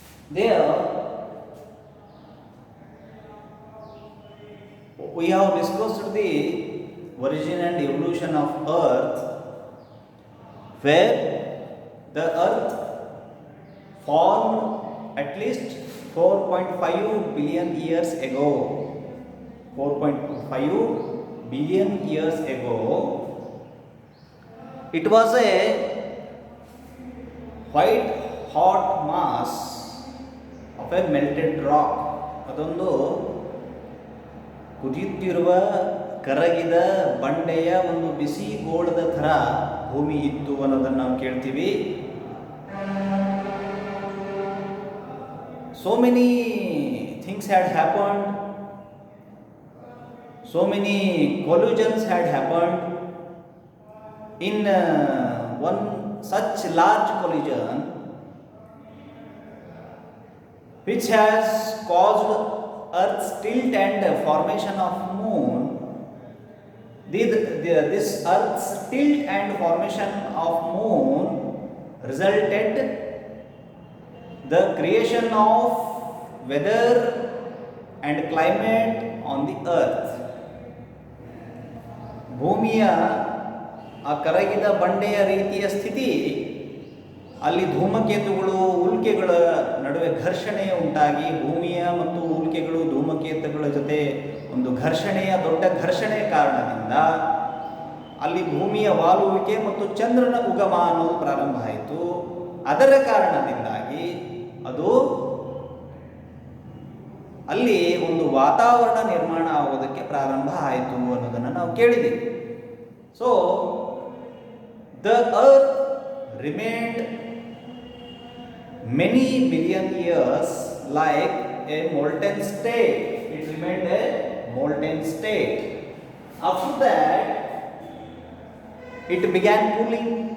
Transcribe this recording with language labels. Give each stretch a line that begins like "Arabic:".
English: There we have discussed the origin and evolution of Earth, where the Earth formed at least 4.5 billion years ago. 4.5 billion years ago. It was a white hot mass of a melted rock.
Kannada: ಅದೊಂದು ಕುದಿಯುತ್ತಿರುವ ಕರಗಿದ ಬಂಡೆಯ ಒಂದು ಬಿಸಿ ಗೋಳದ ಥರ ಭೂಮಿ ಇತ್ತು ಅನ್ನೋದನ್ನು ನಾವು ಕೇಳ್ತೀವಿ.
English: So many things had happened. So many collisions had happened. In one such large collision, which has caused Earth's tilt and formation of moon, this Earth's tilt and formation of moon resulted the creation of weather and climate on the Earth.
Kannada: ಭೂಮಿಯ ಆ ಕರಗಿದ ಬಂಡೆಯ ರೀತಿಯ ಸ್ಥಿತಿ, ಅಲ್ಲಿ ಧೂಮಕೇತುಗಳು ಉಲ್ಕೆಗಳ ನಡುವೆ ಘರ್ಷಣೆ ಉಂಟಾಗಿ ಭೂಮಿಯ ಮತ್ತು ಉಲ್ಕೆಗಳು ಧೂಮಕೇತುಗಳ ಜೊತೆ ಒಂದು ದೊಡ್ಡ ಘರ್ಷಣೆ ಕಾರಣದಿಂದ ಅಲ್ಲಿ ಭೂಮಿಯ ವಾಲುವಿಕೆ ಮತ್ತು ಚಂದ್ರನ ಉಗಮ ಅನ್ನೋದು ಪ್ರಾರಂಭ ಆಯಿತು. ಅದರ ಕಾರಣದಿಂದಾಗಿ ಅದು ಅಲ್ಲಿ ಒಂದು ವಾತಾವರಣ ನಿರ್ಮಾಣ ಆಗೋದಕ್ಕೆ ಪ್ರಾರಂಭ ಆಯಿತು ಅನ್ನೋದನ್ನು ನಾವು ಕೇಳಿದ್ದೀವಿ.
English: So the earth remained many billion years like a molten state. It remained a molten state. After that it began cooling.